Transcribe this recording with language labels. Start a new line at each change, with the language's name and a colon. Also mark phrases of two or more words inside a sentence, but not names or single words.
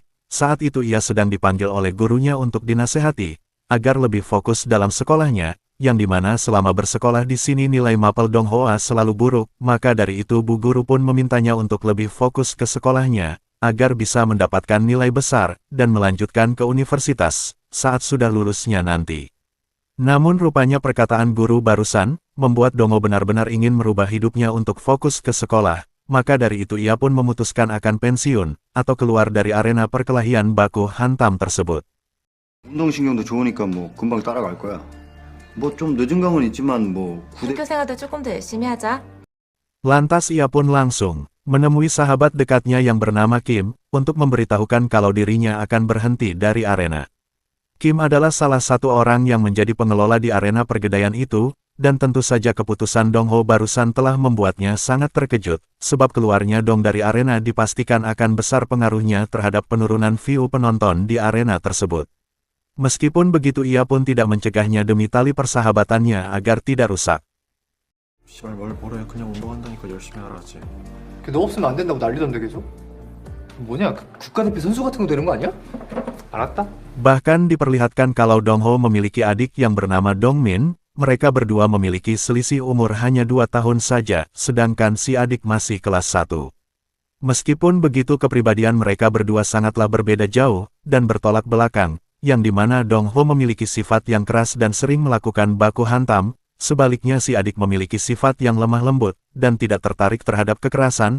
Indonesian: Saat itu ia sedang dipanggil oleh gurunya untuk dinasehati, agar lebih fokus dalam sekolahnya, yang dimana selama bersekolah di sini nilai mapel Dong Hoa selalu buruk, maka dari itu bu guru pun memintanya untuk lebih fokus ke sekolahnya, agar bisa mendapatkan nilai besar, dan melanjutkan ke universitas saat sudah lulusnya nanti. Namun rupanya perkataan guru barusan, membuat Dongo benar-benar ingin merubah hidupnya untuk fokus ke sekolah, maka dari itu ia pun memutuskan akan pensiun, atau keluar dari arena perkelahian baku hantam tersebut.
Korean: 운동신경도 좋으니까 뭐 금방 따라갈 거야. 뭐 좀 늦은 감은 있지만 뭐 학교 생활도 조금 더 열심히 하자.
Indonesian: Lantas ia pun langsung menemui sahabat dekatnya yang bernama Kim, untuk memberitahukan kalau dirinya akan berhenti dari arena. Kim adalah salah satu orang yang menjadi pengelola di arena pergedaian itu, dan tentu saja keputusan Dong Ho barusan telah membuatnya sangat terkejut, sebab keluarnya Dong dari arena dipastikan akan besar pengaruhnya terhadap penurunan view penonton di arena tersebut. Meskipun begitu ia pun tidak mencegahnya demi tali persahabatannya agar tidak rusak.
Korean: 씨발 뭘 뭐래 그냥 운동한다니까 열심히 하라지. 너 없으면 안 된다고 난리던데 계속. 뭐냐 국가대표 선수 같은 거 되는 거 아니야? 알았다.
Indonesian: Bahkan diperlihatkan kalau Dong Ho memiliki adik yang bernama Dong Min, mereka berdua memiliki selisih umur hanya 2 tahun saja, sedangkan si adik masih kelas 1. Meskipun begitu kepribadian mereka berdua sangatlah berbeda jauh, dan bertolak belakang, yang dimana Dong Ho memiliki sifat yang keras dan sering melakukan baku hantam, sebaliknya si adik memiliki sifat yang lemah lembut, dan tidak tertarik terhadap kekerasan.